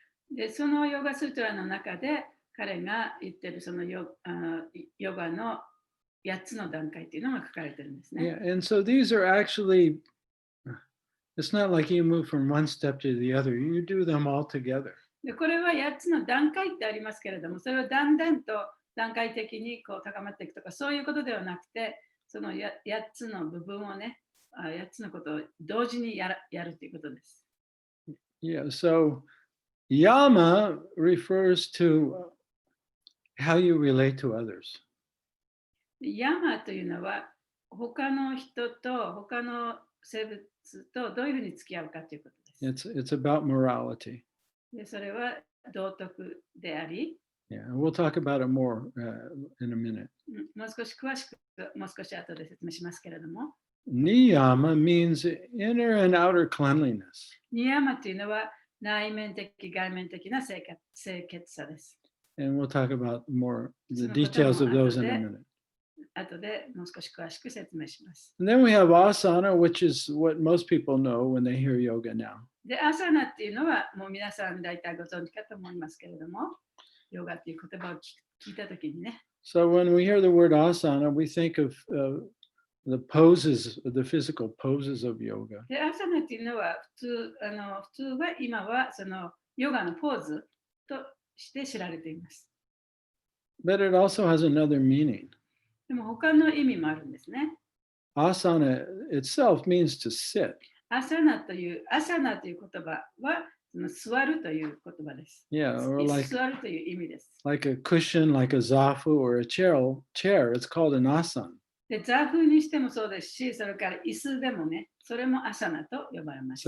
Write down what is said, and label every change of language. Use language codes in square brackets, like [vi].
[ja] でそのヨガスートラの中で彼が言ってるそのヨガの8つの段階というのが書かれてるんですね。 [en] Yeah, and so these are actually, it's not like you move from one step to the other, you do them all together. [ja] でこれは8つの段階ってありますけれども、それをだんだんと段階的にこう高まっていくとか、そういうことではなくて、その8つの部分をね、8つのことを同時にやるということです。 [en] Yeah, so Yama refers to how you relate to others. [ja] ヤマというのは、他の人と他の生物とどういうふうに付き合うかということです。 [en] It's about morality. [ja] でそれは道徳であり、 [en] Yeah, we'll talk about it more in a minute. [ja] もう少し詳しく、もう少し後で説明しますけれども、 [en] Niyama means inner and outer cleanliness. [ja] ニヤマというのは内面的、外面的な清潔さです。 [en] And we'll talk about more the details of those in a minute. [ja] 後でもう少し詳しく説明します。 [en] And then we have asana, which is what most people know when they hear yoga now. [ja] で、アサナっていうのはもう皆さん大体ご存知かと思いますけれども、ヨガっていう言葉を聞いたときにね。 [en] So when we hear the word asana, we think of the poses, the physical poses of yoga. [ja] で、アサナっていうのは普通は今はそのヨガのポーズとして知られています。 [en] But it also has another meaning. [ja] でも他の意味もあるんですね。 [en] Asana itself means to sit. [ja] アサナという言葉はその座るという言葉です。 [en] Yeah, or like, [ja] 座るという意味です。 [en] like a cushion, like a zafu or a chair. It's called an asana. [ja] で、座風にしてもそうですし、それから椅子でもね、それもアサナと呼ばれます。